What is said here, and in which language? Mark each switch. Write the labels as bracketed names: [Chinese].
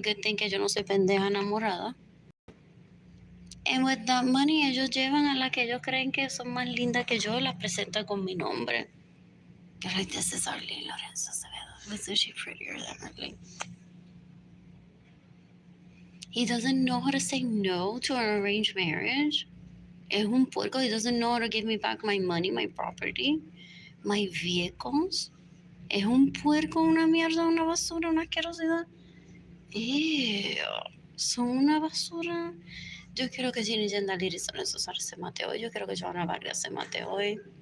[English] Good thing [Spanish] que yo no soy pendeja enamorada. [English] And with that money, [Spanish] ellos llevan a la que ellos creen que son más lindas que yo, las presentan con mi nombre. [English] They're like, this is Arlene Lorenzo Acevedo. Isn't she prettier than Arlene? He doesn't know how to say no to an arranged marriage. [Spanish] Es un puerco. [English] He doesn't know how to give me back my money, my property, my vehicles. [Spanish] Es un puerco, una mierda, una basura, una asquerosidad. Ew. Son una basura. Yo quiero que Ginny Jandaliris se mate hoy. Yo quiero que Joana Vargas se mate hoy.